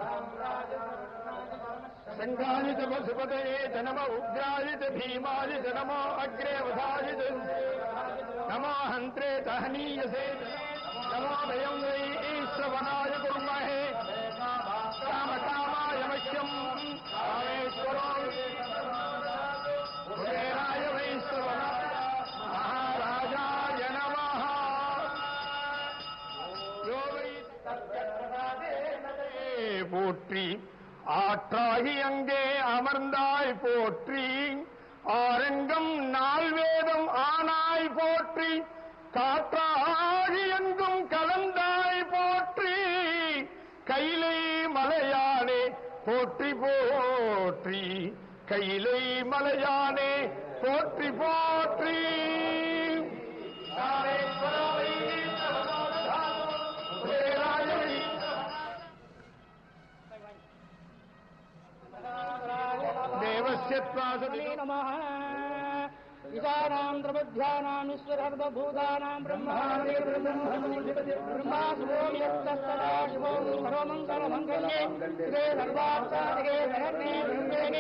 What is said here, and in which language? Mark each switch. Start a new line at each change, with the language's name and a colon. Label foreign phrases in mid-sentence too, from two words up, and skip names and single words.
Sanskrit: शंखाय च पशुपतये च नमः उग्राय च भीमाय च नमो अग्रे वधाय च नमो हन्त्रे च हनीयसे नमो वयं वै श्रवणाय कुर्महे कामकामाय मह्यम् कामेश्वरो कुबेराय वै श्रवणाय महाराजाय नमः போற்றி
Tamil: ஆற்றாகி அங்கே அமர்ந்தாய் போற்றி ஆரங்கம் நால்வேதம் ஆனாய் போற்றி காற்றாகி எங்கும் கலந்தாய் போற்றி கைலை மலையானே போற்றி போற்றி கைலை மலையானே போற்றி போற்றி
Sanskrit: नमः ईशानां प्रबुद्ध्यानां ईश्वरर्वभूतानां ब्रह्माणि ब्रह्मास्मोऽयत्तस्तदा शिवो सर्वमङ्गलमङ्गल्ये श्री सर्वार्थसाधके शरण्ये त्र्यम्बके